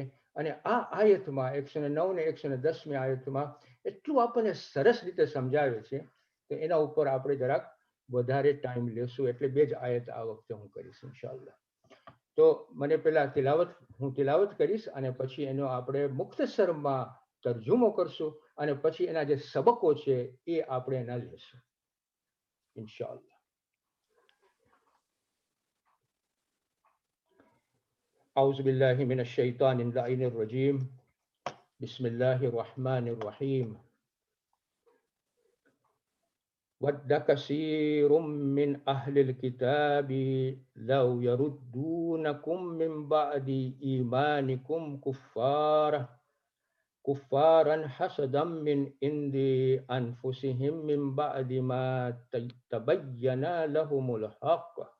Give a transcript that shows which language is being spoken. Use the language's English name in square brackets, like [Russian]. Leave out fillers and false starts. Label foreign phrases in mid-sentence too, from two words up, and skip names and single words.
[Gujarati] અને આ આયતમાં 109 ને 110મી આયતમાં એટલું આપણને સરસ રીતે સમજાવે છે કે એના ઉપર આપણે જરાક વધારે ટાઈમ લેશું. એટલે બે જ આયત આ વખતે હું કરીશ [Arabic] إن شاء الله. [Gujarati] તો મને પહેલા હું તિલાવત કરીશ અને પછી એનો આપણે મુખ્તસરમાં તર્જુમો કરશું, અને પછી એના જે સબકો છે એ આપણે એના લેશું [Arabic] إن شاء الله. أعوذ بالله من الشيطان اللعين الرجيم. بسم الله الرحمن الرحيم. ود كثير من أهل الكتاب لو يردونكم من بعد إيمانكم كفارا حسدا من عند أنفسهم من بعد ما تبين لهم الحق